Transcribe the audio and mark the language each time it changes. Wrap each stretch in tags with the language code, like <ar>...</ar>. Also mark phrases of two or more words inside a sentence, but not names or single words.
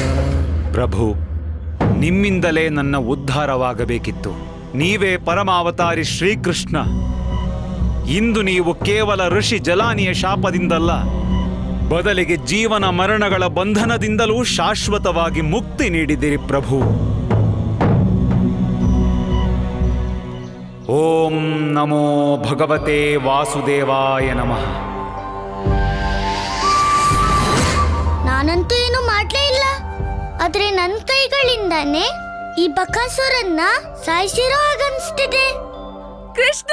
<kn>ಪ್ರಭು, ನಿಮ್ಮಿಂದಲೇ ನನ್ನ ಉದ್ಧಾರವಾಗಬೇಕಿತ್ತು. ನೀವೇ ಪರಮಾವತಾರಿ ಶ್ರೀಕೃಷ್ಣ. ಇಂದು ನೀವು ಕೇವಲ ಋಷಿ ಜಲಾನಿಯ ಶಾಪದಿಂದಲ್ಲ, ಬದಲಿಗೆ ಜೀವನ ಮರಣಗಳ ಬಂಧನದಿಂದಲೂ ಶಾಶ್ವತವಾಗಿ ಮುಕ್ತಿ ನೀಡಿದಿರಿ ಪ್ರಭು.</kn> <sa>ಓಂ ನಮೋ ಭಗವತೆ ವಾಸುದೇವಾಯ ನಮಃ.</sa> <kn>ನಾನಂತೂ ಏನು ಮಾಡ್ಲೇ ಇಲ್ಲ. ಆದ್ರೆ ನನ್ನ ಕೈಗಳಿಂದಾನೇ ಈ ಬಕಾಸುರನ್ನ ಸಾಯಿಸಿರೋ ಹಾಗನ್ಸ್ತಿದೆ. ಕೃಷ್ಣ,</kn>